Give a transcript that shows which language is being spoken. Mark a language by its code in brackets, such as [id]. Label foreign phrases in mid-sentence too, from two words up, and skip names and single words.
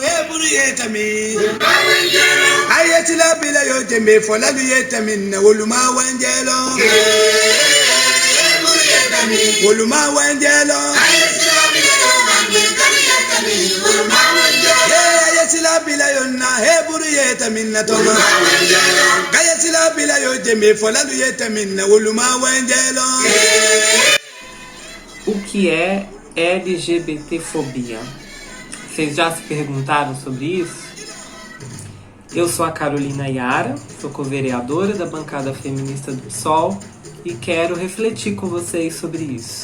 [kg] buru yetami ayetila bila yo tembe fola du yetami na woluma wanjelo buru yetami woluma wanjelo ayetila bila yo mambe kali yetami woluma wanjelo ayetila bila yo na he buru yetami na toma wanjelo ayetila bila yo tembe fola du yetami na woluma wanjelo. [pt] O que é LGBTfobia? Vocês já se perguntaram sobre isso? Eu sou a Carolina Yara, sou co-vereadora da bancada feminista do PSOL e quero refletir com vocês sobre isso.